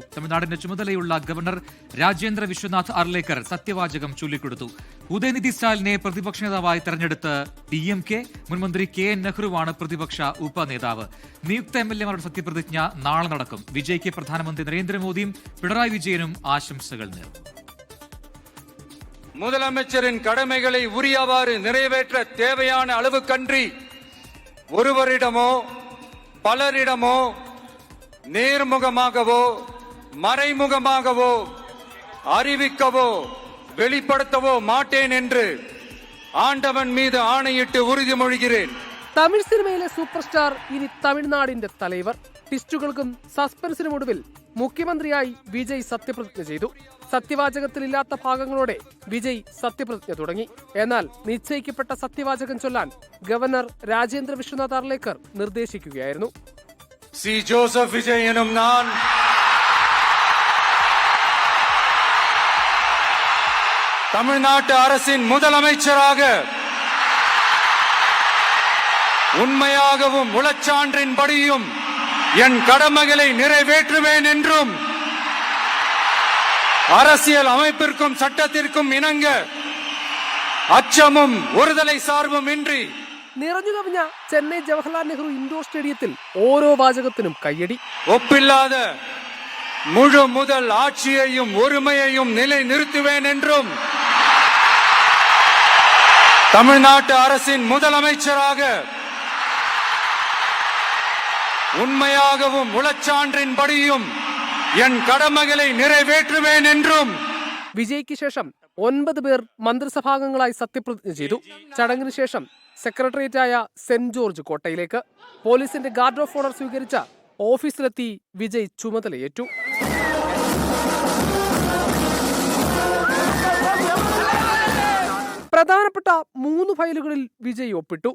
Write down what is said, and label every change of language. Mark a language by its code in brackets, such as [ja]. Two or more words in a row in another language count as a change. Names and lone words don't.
[ml] തമിഴ്നാടിന്റെ ചുമതലയുള്ള ഗവർണർ രാജേന്ദ്ര വിശ്വനാഥ് അർലേക്കർ സത്യവാചകം ചൊല്ലിക്കൊടുത്തു. ഉദയനിധി സ്റ്റാലിനെ പ്രതിപക്ഷ നേതാവായി തെരഞ്ഞെടുത്ത് DMK. മുൻമന്ത്രി KN നെഹ്റുവാണ് പ്രതിപക്ഷ ഉപനേതാവ്. നിയുക്ത MLA-മാരുടെ സത്യപ്രതിജ്ഞ നാളെ നടക്കും. വിജയ്ക്ക് പ്രധാനമന്ത്രി നരേന്ദ്രമോദിയും പിണറായി വിജയനും ആശംസകൾ നേർന്നു. [ta] முதலமைச்சரின் கடமைகளை உரியவாறு நிறைவேற்ற தேவையான அளவுக்கன்றி ஒருவரிடமோ பலரிடமோ நேர்முகமாகவோ மறைமுகமாகவோ அறிவிக்கவோ வெளிப்படுத்தவோ மாட்டேன் என்று ஆண்டவன் மீது ஆணையிட்டு உறுதிமொழிகிறேன். [ml] തമിഴ് സിനിമയിലെ സൂപ്പർ സ്റ്റാർ ഇനി തമിഴ്നാടിന്റെ തലൈവർ. ട്വിസ്റ്റുകൾക്കും സസ്പെൻസിനും ഒടുവിൽ മുഖ്യമന്ത്രിയായി വിജയ് സത്യപ്രതിജ്ഞ ചെയ്തു. സത്യവാചകത്തിലില്ലാത്ത ഭാഗങ്ങളോടെ വിജയ് സത്യപ്രതിജ്ഞ തുടങ്ങി. എന്നാൽ നിശ്ചയിക്കപ്പെട്ട സത്യവാചകം ചൊല്ലാൻ ഗവർണർ രാജേന്ദ്ര വിശ്വനാഥ് അർലേക്കർ നിർദ്ദേശിക്കുകയായിരുന്നു. [ta] சி ஜோசப் விஜய் என்னும் நான் தமிழ்நாட்டு அரசின் முதலமைச்சராக உண்மையாகவும் உளச்சான்றின்படியும் என் கடமைகளை நிறைவேற்றுவேன் என்றும் அரசியல் அமைப்பிற்கும் சட்டத்திற்கும் இணங்க அச்சமும் ஒருதலை சார்பும் இன்றி [ml] നിറഞ്ഞു കവിഞ്ഞ ചെന്നൈ ജവഹർലാൽ നെഹ്റു ഇൻഡോർ സ്റ്റേഡിയത്തിൽ ഓരോ വാചകത്തിനും കയ്യടി. [ta] ஒப்பில்லாத முழு முதல் ஆட்சியையும் ஒருமையையும் நிலை நிறுத்துவேன் என்றும் தமிழ்நாட்டு அரசின் முதலமைச்சராக உண்மையாகவும் உளச்சான்றின்படியும் என் கடமைகளை நிறைவேற்றுவேன் என்றுം. [ml] വിജയ്ക്ക് ശേഷം 9 പേർ മന്ത്രിസഭാംഗങ്ങളായി സത്യപ്രതിജ്ഞ ചെയ്തു. ചടങ്ങിന് ശേഷം സെക്രട്ടേറിയറ്റായ സെന്റ് ജോർജ് കോട്ടയിലേക്ക് പോലീസിന്റെ ഗാർഡ് ഓഫ് ഓണർ സ്വീകരിച്ച ഓഫീസിലെത്തി വിജയ് ചുമതലയേറ്റു. പ്രധാനപ്പെട്ട 3 ഫയലുകളിൽ വിജയ് ഒപ്പിട്ടു.